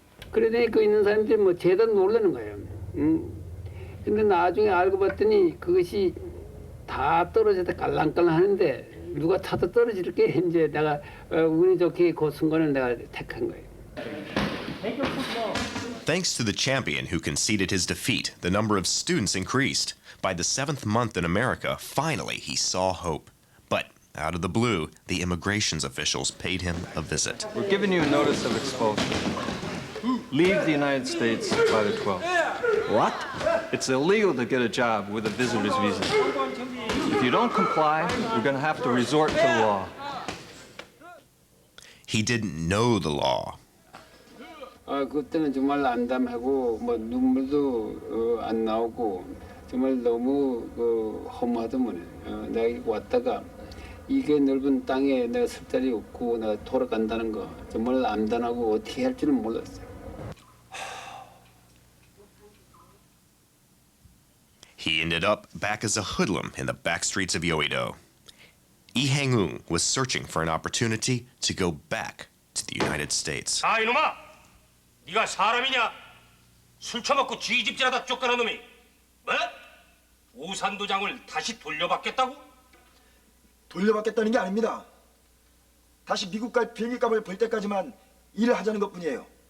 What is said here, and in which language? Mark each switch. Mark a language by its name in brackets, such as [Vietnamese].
[Korean] 그러더니 그 있는 사람들이 뭐 죄다 놀라는 거예요. 근데 나중에 알고 봤더니 그것이 다 떨어져서 깔랑깔랑 하는데 누가 타도 떨어질 게 이제 내가 운이 좋게 그 순간을 내가 택한 거예요. [English] Thanks to the champion who conceded his defeat, the number of students increased. By the 7th month in America, finally he saw hope. But out of the blue, the immigrations officials paid him a visit. We're giving you a notice of expulsion. Leave the United States by the 12th. What? It's illegal to get a job with a visitor's visa. If you don't comply, we're going to have to resort to the law. He didn't know the law. [Korean] 그때는 정말 암담하고 뭐 눈물도 안 나오고 정말 너무 허무하더만. 내가 왔다가 이게 넓은 땅에 내가 설 자리 없고 내가 돌아간다는 거 정말 암담하고 어떻게 할 줄은 몰랐어요. [English] He ended up back as a hoodlum in the back streets of Yeouido. Lee Hang-eun was searching for an opportunity to go back to the United States. [Korean] 아 이놈아, 네가 사람이냐? 술 처먹고 쥐집질하다 쫓겨난 놈이 뭐? 우산도장을 다시 돌려받겠다고? 돌려받겠다는 게 아닙니다. 다시 미국 갈 비행기값을 벌 때까지만 일을 하자는 것뿐이에요.